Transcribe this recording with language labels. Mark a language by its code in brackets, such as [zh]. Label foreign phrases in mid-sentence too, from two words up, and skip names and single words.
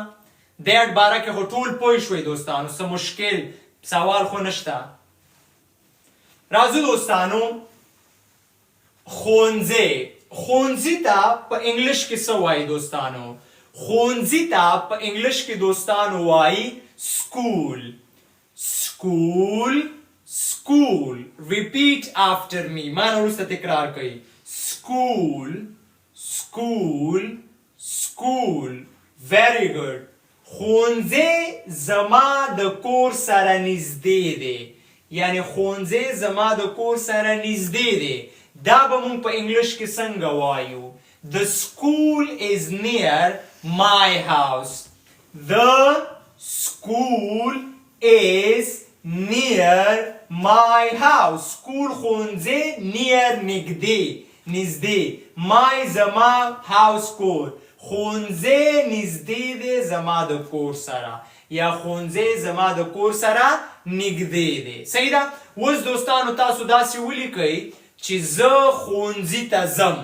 [ps] دیٹ باره کې خو ټول پوه شوئ دوستانو. څه مشکل سوال خو نشته. راځو دوستانو. ښوونځی. ښوونځي ته په انګلش کې څه وایي دوستانو؟ ښوونځي ته په انګلش کې دوستانو وایي school. [en] school. school. repeat after me. [ps] ما نه وروسته تکرار کوي. [en] school. school. school. very good. [ps] ښوونځی زما د کور سره نږدې دی. یعنی ښوونځی زما د کور سره نږدې دی. دا به مونږ په انګلش کې څنګه وایو؟ [en] The school is near my house. The school is near my house. School ښوونځی near نږدې. my زما house کور. [ps] ښوونځی نږدې دی زما د کور سره یا ښوونځی زما د کور سره نږدې دی. صحیح ده. اوس دوستانو تاسو داسې ولیکئ چې زه ښوونځي ته ځم.